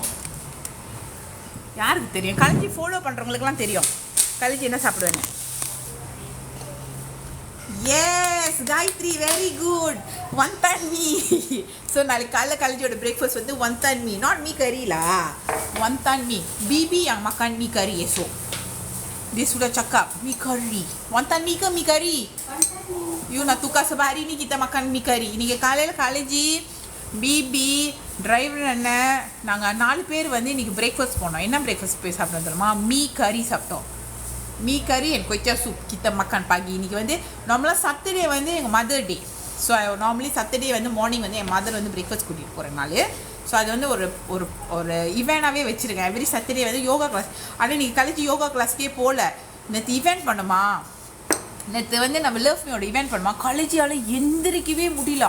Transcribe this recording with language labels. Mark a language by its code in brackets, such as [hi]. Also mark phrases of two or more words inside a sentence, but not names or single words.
[ta] யாருக்கு தெரியும்? கழிஞ்சி ஃபாலோ பண்ணுறவங்களுக்குலாம் தெரியும் கழிஞ்சி என்ன சாப்பிடுவேன்னு. எஸ் காயத்ரி, [en] very good. [ta] வந்தான் மீ. ஸோ நாளைக்கு காலைல கழிஞ்சியோட பிரேக்ஃபாஸ்ட் வந்து வந்தான் மீ, நாட் மீ கறிலா. வந்தான் மீ. [ms] Bibi yang makan mie curry esok. Dia sudah cakap mie curry. Wonton mie ke mie curry? You nak tukar sebab hari ni kita makan mie curry. [ta] இன்னைக்கு காலையில் காலேஜி பிபி டிரைவர் அண்ணன் நாங்கள் 4 பேர் வந்து இன்றைக்கி பிரேக்ஃபாஸ்ட் போனோம். என்ன பிரேக்ஃபாஸ்ட் போய் சாப்பிட்டோம் தெரியுமா? மீ கறி சாப்பிட்டோம். [ms] mee curry and kway teow soup kita makan pagi. [ta] இன்னைக்கு வந்து நார்மலாக சாட்டர்டே வந்து எங்கள் மதர் டே. ஸோ நார்மலி சாட்டர்டே வந்து மார்னிங் வந்து என் மதர் வந்து பிரேக்ஃபாஸ்ட் கூட்டிகிட்டு போகிற நாள். ஸோ அது வந்து ஒரு ஒரு ஒரு இவெண்ட்டாகவே வச்சுருக்கேன். [en] every Saturday [ta] வந்து [en] yoga class. [ta] ஆனால் இன்றைக்கி கழிச்சு யோகா கிளாஸ்க்கே போகல. நேற்று இவெண்ட் பண்ணுமா, நேற்று வந்து நம்ம லவ் மீயோட இவெண்ட் பண்ணுமா, காலேஜால் எந்திரிக்கவே முடியல.